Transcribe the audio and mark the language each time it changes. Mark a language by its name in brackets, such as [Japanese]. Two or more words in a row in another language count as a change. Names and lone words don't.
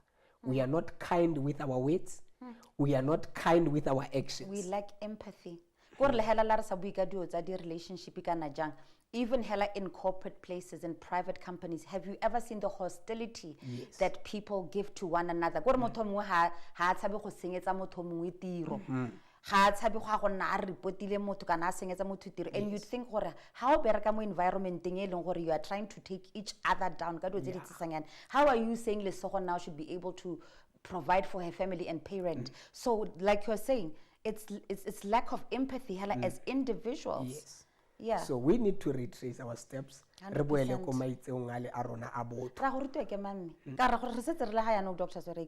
[English] We are not kind with our words. We are not kind with our actions. We lack empathy. Relationship even hella in corporate places, in private companies, have you ever seen the hostility that people give to one another? [Tswana] Motho mongwe ha tshabe go senyetsa motho mongwe tiro. Ha tshabe go a go nna a repotile motho kana a senyetsa motho tiro. [English] And you'd think [Tswana] gore how bereka mo environment-eng e leng gore [English] you are trying to take each other down [Tswana] ka do tse di tsisanyana. [English] How are you saying Lesego now should be able to provide for her family and parent? So like you're saying, it's lack of empathy hella as individuals. Yes. Yeah. So we need to retrace our steps. 100%. Dr. Sweriki.